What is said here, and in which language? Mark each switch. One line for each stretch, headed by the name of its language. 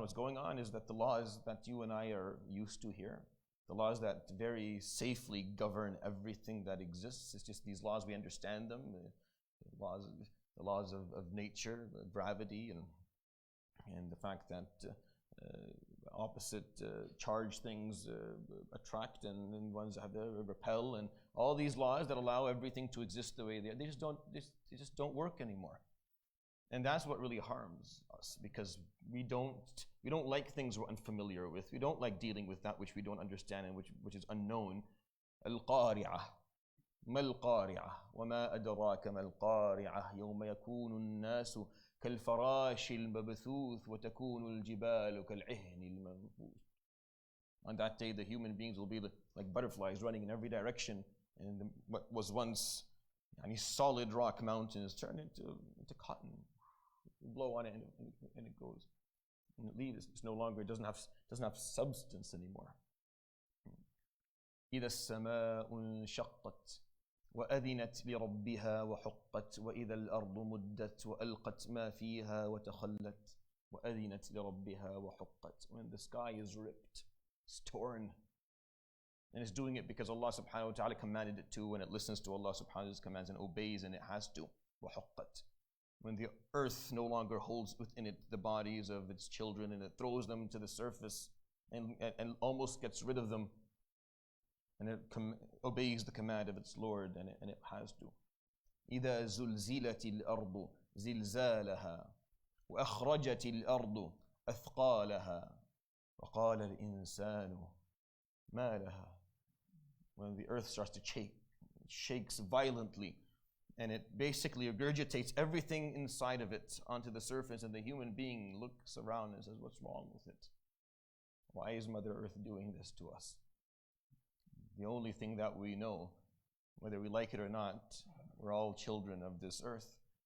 English: What's going on is that the laws that you and I are used to here, the laws that very safely govern everything that exists, it's just these laws, we understand them, the laws of nature, gravity, and the fact that opposite charged things attract and ones have to repel, and all these laws that allow everything to exist the way they are, they just don't work anymore. And that's what really harms us, because we don't like things we're unfamiliar with. We don't like dealing with that which we don't understand and which is unknown. Al-Qari'ah.
Arabic: ما القارعة وما أدراك ما القارعة يوم يكون الناس كالفراش المبثوث وتكون الجبال كالعهن المنفوش.
English: On that day, the human beings will be like butterflies running in every direction, and what was once solid rock mountains turn into cotton. You blow on it and it goes, and it leaves. It's no longer. It doesn't have substance anymore.
Arabic: إذا السماء انشقت وأذنت لربها وحقت وإذا الأرض مدت وألقت ما فيها وتخلت وأذنت لربها وحقت.
English: When the sky is ripped, it's torn, and it's doing it because Allah subhanahu wa ta'ala commanded it to, and it listens to Allah subhanahu wa ta'ala's commands and obeys, and it has to.
Arabic: وحقت.
English: When the earth no longer holds within it the bodies of its children, and it throws them to the surface and almost gets rid of them, and it obeys the command of its Lord, and it has to.
Arabic: إذا زلزلت الأرض زلزالها وأخرجت الأرض أثقالها وقال الإنسان ما لها.
English: When the earth starts to shake, it shakes violently, and it basically regurgitates everything inside of it onto the surface, and the human being looks around and says, what's wrong with it? Why is Mother Earth doing this to us? The only thing that we know, whether we like it or not, we're all children of this earth.